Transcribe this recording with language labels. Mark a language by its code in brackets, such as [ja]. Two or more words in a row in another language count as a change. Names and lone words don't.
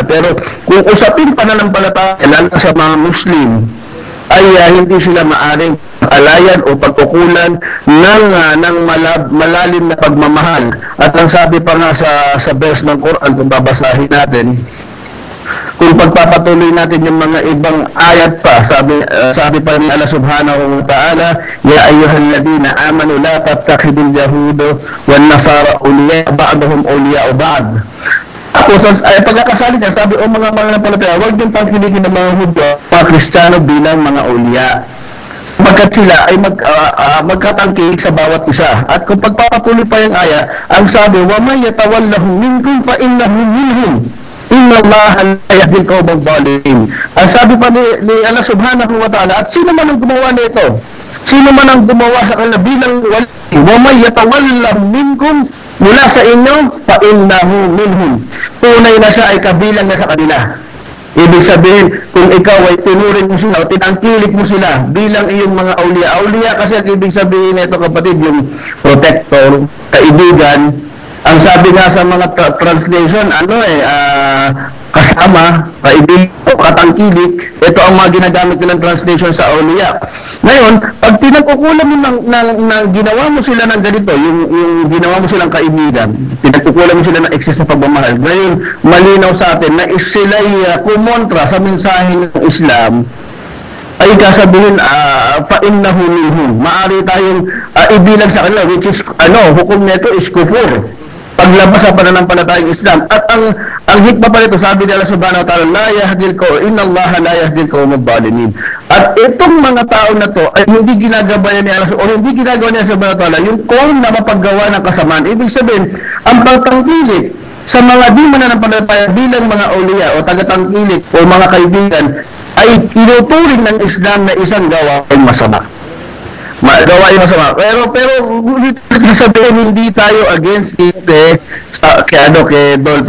[tl] Pero kung usapin pananampalataya, lalo sa mga Muslim, ay hindi sila maaring alayan o pagkukulan ng malalim na pagmamahal. At ang sabi pa nga sa verse ng Quran, kung babasahin natin, kung pagpapatuloy natin yung mga ibang ayat pa, sabi pa ni Allah [ar] سبحانه وتعالى, يا أيها الذين آمنوا لا تتخذوا اليهود والنصارى أولياء بعضهم أولياء بعض. [tl] Pagkakasali niya, sabi, mga mananampalataya, huwag yung tangkilikin ng mga Hudyo, mga Kristiyano bilang mga awliya. Pagkat sila ay magkatangkilik sa bawat isa. At kung pagpapatuloy pa yung aya, ang sabi, [ar] وَمَنْ يَتَوَلَّهُمْ مِنْكُمْ فَإِنَّهُمْ مِنْهُمْ إِنَّ اللَّهَ لَا يَهْدِي الْقَوْمَ الظَّالِمِينَ. [tl] Ang sabi pa ni Allah [ar] سبحانه وتعالى, [tl] at sino man ang gumawa nito? Sino man ang gumawa sa kanila bilang wali? [ar] وَمَنْ يَتَوَلَّهُمْ مِنْكُمْ [tl] mula sa inyo, [ar] فَإِنَّهُ مِنْهُمْ. [tl] Tunay na siya ay kabilang na sa kanila. Ibig sabihin, kung ikaw ay tinuring mo sila o tinangkilik mo sila bilang iyong mga awliya. Awliya kasi ang ibig sabihin nito, kapatid, yung protector, kaibigan. Ang sabi nga sa mga translation, kasama, kaibigan o katangkilik, ito ang mga ginagamit nilang translation sa awliya. Ngayon, pag pinagkukulan mo ginawa mo sila ng ganito, yung ginawa mo silang kaibigan, pinagkukulan mo sila ng excess na pagmamahal, ngayon, malinaw sa atin na sila'y kumontra sa mensahe ng Islam, ay kasabihin, [ar] فَإِنَّهُ مِنْهُمْ. [tl] Maaari tayong ibilang sa kanila, [en] which is, [tl] hukom nito is kufur. Paglabas sa pananampalatayang Islam. At ang hikmah pa nito, sabi ni Allah [ar] سبحانه وتعالى, إن الله لا يهدي القوم الظالمين. [tl] At itong mga tao na to ay hindi ginagabayan ni Allah o hindi ginagawa niya [ar] سبحانه وتعالى [tl] yung kung na mapaggawa ng kasamaan. Ibig sabihin, ang pagtangkilik sa mga di mananampalataya bilang mga awliya o tagatangkilik o mga kaibigan ay tinuturing ng Islam na isang gawain masama. Gawain masama. Pero sabihin, hindi tayo [en] against it [tl] kay Dolphy.